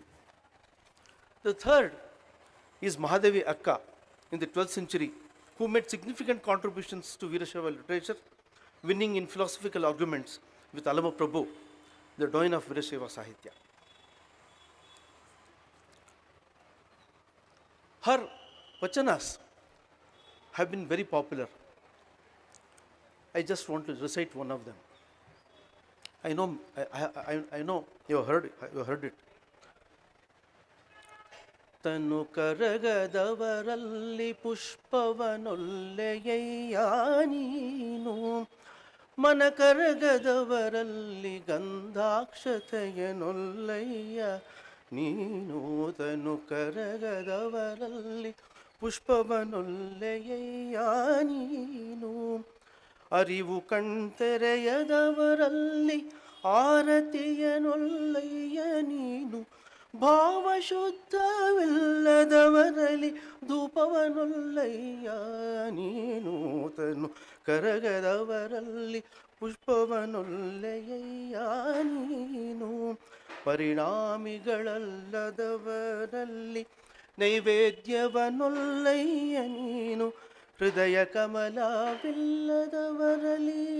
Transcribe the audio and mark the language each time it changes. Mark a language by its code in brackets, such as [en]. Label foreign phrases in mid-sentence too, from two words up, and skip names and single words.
[en] The third is Mahadevi Akka in the 12th century, who made significant contributions to Veerashaiva literature, winning in philosophical arguments with Alama Prabhu, the doyen of Veerashaiva Sahitya. Her vachanas have been very popular. I just want to recite one of them. I know you have heard it. [kn] ತನು ಕರಗದವರಲ್ಲಿ ಪುಷ್ಪವನೊಲ್ಲೆಯ ನೀನು ಮನ ಕರಗದವರಲ್ಲಿ ಗಂಧಾಕ್ಷತೆಯನೊಲ್ಲಯ ನೀನು ತನು ಕರಗದವರಲ್ಲಿ ಪುಷ್ಪವನೊಲ್ಲೆಯ ನೀನು ಅರಿವು ಕಣ್ತೆರೆಯದವರಲ್ಲಿ ಆರತಿಯನೊಲ್ಲಯ್ಯ ನೀನು ಭಾವಶುದ್ಧವಿಲ್ಲದವರಲ್ಲಿ ಧೂಪವನೊಲ್ಲಯ್ಯ ನೀನು ತನು ಕರಗದವರಲ್ಲಿ ಪುಷ್ಪವನೊಲ್ಲಯ್ಯ ನೀನು ಪರಿಣಾಮಿಗಳಲ್ಲದವರಲ್ಲಿ ನೈವೇದ್ಯವನೊಲ್ಲಯ್ಯ ನೀನು ಹೃದಯ ಕಮಲವಿಲ್ಲದವರಲಿ